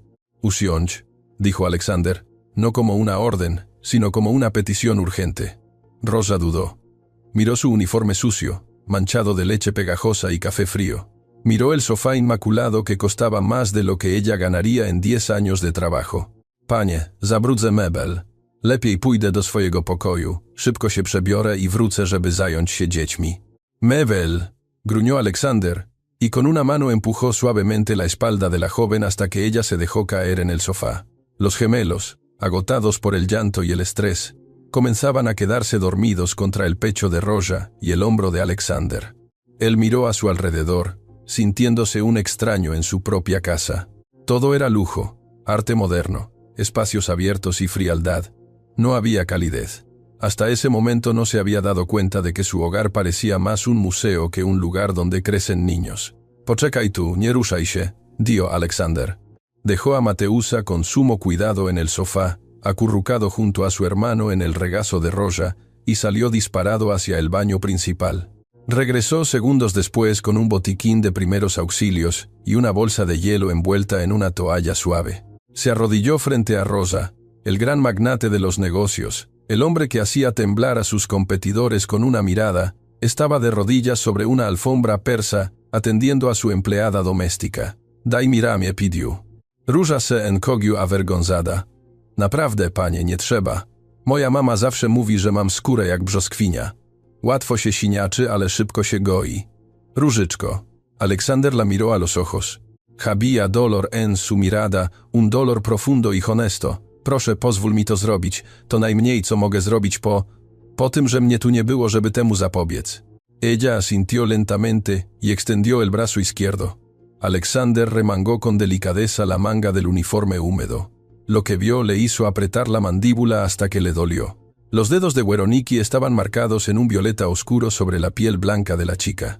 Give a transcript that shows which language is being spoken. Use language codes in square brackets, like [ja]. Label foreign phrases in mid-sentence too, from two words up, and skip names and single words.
[es] «Usiądź», dijo Alexander, no como una orden, sino como una petición urgente. Roja dudó. Miró su uniforme sucio, manchado de leche pegajosa y café frío. Miró el sofá inmaculado que costaba más de lo que ella ganaría en 10 años de trabajo. [pl] «Panie, zabrudzę mebel. Lepiej pójdę do swojego pokoju, szybko się przebiorę i wrócę, żeby zająć się dziećmi». «Mebel», [es] gruñó Alexander, y con una mano empujó suavemente la espalda de la joven hasta que ella se dejó caer en el sofá. Los gemelos, agotados por el llanto y el estrés, comenzaban a quedarse dormidos contra el pecho de Roja y el hombro de Alexander. Él miró a su alrededor, sintiéndose un extraño en su propia casa. Todo era lujo, arte moderno, espacios abiertos y frialdad. No había calidez. Hasta ese momento no se había dado cuenta de que su hogar parecía más un museo que un lugar donde crecen niños. [pl] Poczekaj tu, nie ruszaj się, [es] dijo Alexander. Dejó a Mateusa con sumo cuidado en el sofá, acurrucado junto a su hermano en el regazo de Rosa, y salió disparado hacia el baño principal. Regresó segundos después con un botiquín de primeros auxilios y una bolsa de hielo envuelta en una toalla suave. Se arrodilló frente a Rosa, el gran magnate de los negocios, el hombre que hacía temblar a sus competidores con una mirada. Estaba de rodillas sobre una alfombra persa, atendiendo a su empleada doméstica. [pl] Daj mi ramię, pidió. Róża [es] se encogił avergonzada. [pl] Naprawdę, panie, nie trzeba. Moja mama zawsze mówi, że mam skórę jak brzoskwinia. Łatwo się siniaczy, ale szybko się goi. Różyczko. [es] Alexander la miró a los ojos. Había dolor en su mirada, un dolor profundo y honesto. [pl] Proszę, pozwól mi to zrobić. To najmniej, co mogę zrobić po tym, że mnie tu nie było, żeby temu zapobiec. [es] Ella asintió lentamente y extendió el brazo izquierdo. Alexander remangó con delicadeza la manga del uniforme húmedo. Lo que vio le hizo apretar la mandíbula hasta que le dolió. Los dedos de Weroniki estaban marcados en un violeta oscuro sobre la piel blanca de la chica.